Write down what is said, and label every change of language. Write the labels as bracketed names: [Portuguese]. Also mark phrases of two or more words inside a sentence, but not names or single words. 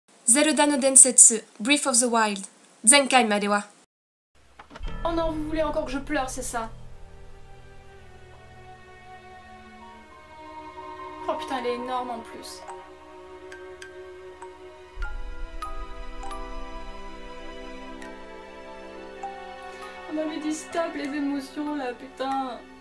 [Japanese] Zelda no Densetsu Breath of the Wild 前回までは [French] Oh non, vous voulez encore que je pleure, c'est ça? Oh putain, elle est énorme en plus. On m'avait dit stop les émotions là, putain.